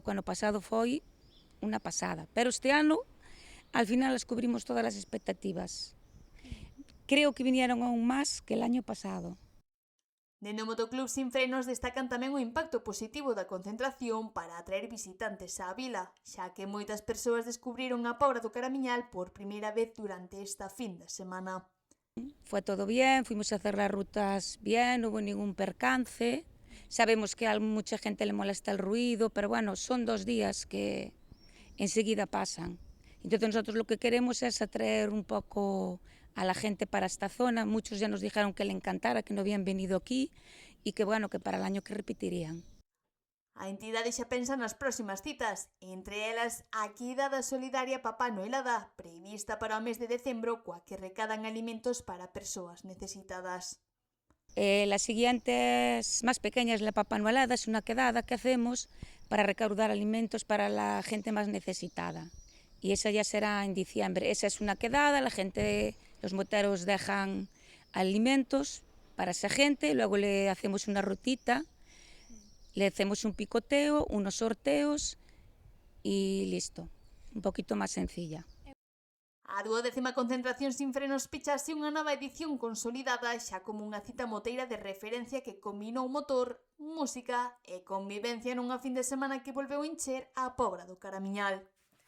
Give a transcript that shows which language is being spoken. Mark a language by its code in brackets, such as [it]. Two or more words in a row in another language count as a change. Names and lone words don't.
[gl] O ano pasado foi unha pasada, pero este ano, [es] al final, [gl] descubrimos todas as expectativas. [es] Creo que vinieron aún máis que el año pasado. [gl] Dende o Motoclub Sin Frenos destacan tamén o impacto positivo da concentración para atraer visitantes á vila, xa que moitas persoas descubriron a Pobra do Caramiñal por primeira vez durante esta fin de semana. [es] Fue todo bien, fuimos a hacer las rutas bien, no hubo ningún percance. Sabemos que a mucha gente le molesta el ruido, pero bueno, son 2 días que enseguida pasan. Entonces nosotros lo que queremos es atraer un poco a la gente para esta zona. Muchos ya nos dijeron que le encantara, que no habían venido aquí y que bueno, que para el año que repetirían. [gl] A entidade xa pensa nas próximas citas, entre elas a quedada solidaria Papá Noelada, prevista para o mes de decembro, coa que recadan alimentos para persoas necesitadas. [es] Las siguientes más pequeñas, la Papá Noelada, es una quedada que hacemos para recaudar alimentos para la gente más necesitada. Y esa ya será en diciembre. Esa es una quedada, la gente, los moteros dejan alimentos para esa gente, luego le hacemos una rutita, le hacemos un picoteo, unos sorteos y listo. Un poquito más sencilla. [gl] A 12ª concentración Sin Frenos pechase unha nova edición consolidada xa como unha cita moteira de referencia que combinou motor, música e convivencia nunha fin de semana que volveu encher a Pobra do Caramiñal.